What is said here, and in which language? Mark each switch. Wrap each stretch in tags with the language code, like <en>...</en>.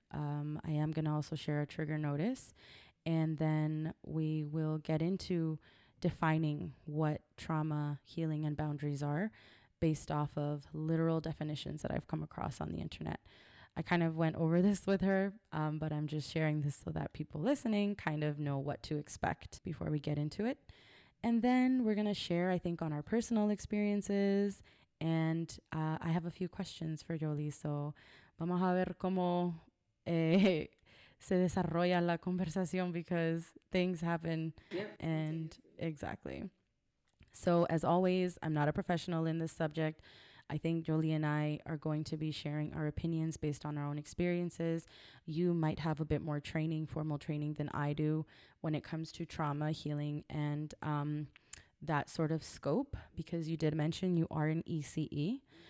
<en>I am going to also share a trigger notice, and then we will get into defining what trauma, healing, and boundaries are based off of literal definitions that I've come across on the internet. I kind of went over this with her, but I'm just sharing this so that people listening kind of know what to expect before we get into it. And then we're going to share, I think, on our personal experiences. And I have a few questions for Joli.</en> <es>So vamos a ver cómo se desarrolla la conversación,</es> <en>because things happen. Yep. And exactly. So as always, I'm not a professional in this subject. I think Joli and I are going to be sharing our opinions based on our own experiences. You might have a bit more training, formal training than I do when it comes to trauma, healing, and that sort of scope, because you did mention you are an ECE.</en>